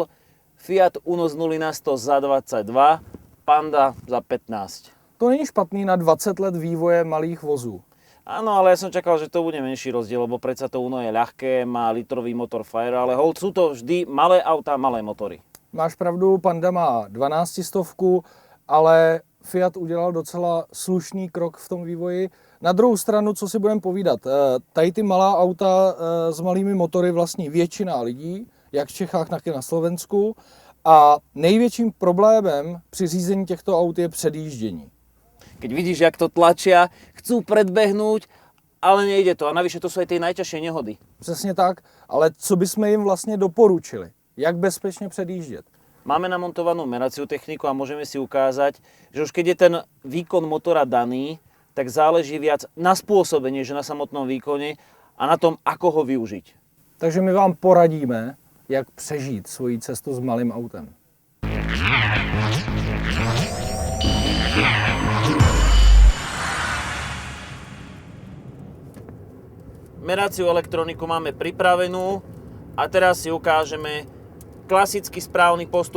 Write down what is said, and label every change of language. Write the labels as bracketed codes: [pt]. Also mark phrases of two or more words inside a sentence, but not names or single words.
[cs] Fiat Uno z 0 na 100 za 22, Panda za 15. To není špatný na 20 let vývoje malých vozů. [sk] Áno, ale ja som čakal, že to bude menší rozdiel, lebo predsa to Uno je ľahké, má litrový motor Fire, ale hold, sú to vždy malé autá, malé motory. [cs] Máš pravdu, Panda má 12 stovku, ale Fiat udělal docela slušný krok v tom vývoji. Na druhou stranu, co si budeme povídat, tady ty malá auta s malými motory vlastní většina lidí, jak v Čechách, tak i na Slovensku. A největším problémem při řízení těchto aut je předjíždění. [sk] Keď vidíš, jak to tlačia, chcú predbehnúť, ale nejde to. A navyše to sú aj tie najťažšie nehody. [cs] Přesně tak, ale co bychom jim vlastně doporučili? Jak bezpečně předjíždět? [sk] Máme namontovanú meraciu techniku a môžeme si ukázať, že už keď je ten výkon motora daný, tak záleží viac na spôsobe, než na samotnom výkone a na tom, ako ho využiť. [cs] Takže my vám poradíme, jak přežít svoji cestu s malým autem. [sk] Meraciu elektroniku máme pripravenú a teraz si ukážeme klasický správny postup.